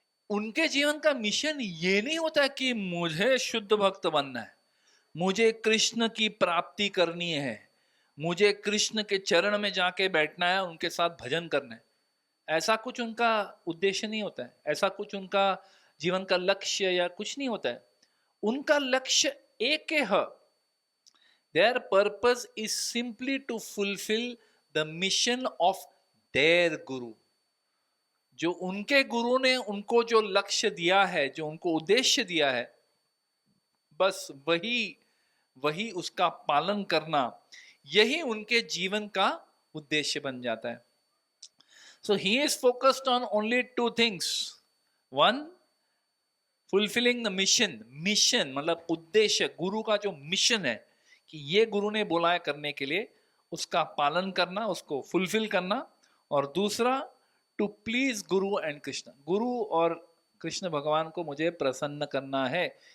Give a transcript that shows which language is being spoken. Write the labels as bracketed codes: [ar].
[hi] उनके जीवन का मिशन ये नहीं होता कि मुझे शुद्ध भक्त बनना है, मुझे कृष्ण की प्राप्ति करनी है, मुझे कृष्ण के चरण में जाके बैठना है, उनके साथ भजन करना है. ऐसा कुछ उनका उद्देश्य नहीं होता है, ऐसा कुछ उनका जीवन का लक्ष्य या कुछ नहीं होता है. उनका लक्ष्य एक है. [en] Their purpose is simply to fulfill the mission of their guru. [hi] जो उनके गुरु ने उनको जो लक्ष्य दिया है, जो उनको उद्देश्य दिया है, बस वही वही उसका पालन करना, यही उनके जीवन का उद्देश्य बन जाता है. [en] So he is focused on only two things. One, fulfilling the mission. [hi] Mission मतलब उद्देश्य, गुरु का जो मिशन है कि ये गुरु ने बोला है करने के लिए, उसका पालन करना, उसको फुलफिल करना. और दूसरा, [en] To please guru and Krishna. [hi] गुरु और कृष्ण भगवान को मुझे प्रसन्न करना है.